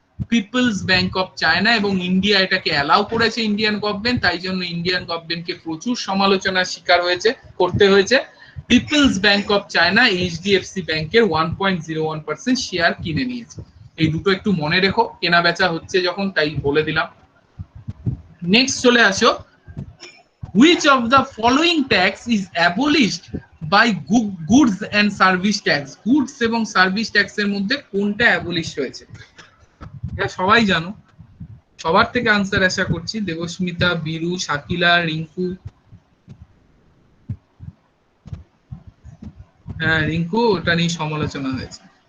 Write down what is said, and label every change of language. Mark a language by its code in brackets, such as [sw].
[bn] People's bank of China, এবং India এটাকে allow করেছে ইন্ডিয়ান গভর্নমেন্ট, তাই জন্য ইন্ডিয়ান গভর্নমেন্টকে প্রচুর সমালোচনার শিকার করতে হয়েছে। People's bank of China HDFC ব্যাংকের 1.01% শেয়ার কিনে নিয়েছে। এই দুটো একটু মনে রেখো, কেনা বেচা হচ্ছে যখন, তাই বলে দিলাম। [en] next [bn] চলে আসো, [en] which of the following tax is abolished by goods and service tax? [bn] Goods এবং সার্ভিস ট্যাক্সের মধ্যে কোনটা অ্যাবলিশ হয়েছে? এটা সবাই জানো, সবার থেকে আনসার আশা করছি। দেবস্মিতা, বীরু, শাকিলা, রিঙ্কু। হ্যাঁ রিঙ্কু, ওটা নিয়ে সমালোচনা হয়েছে।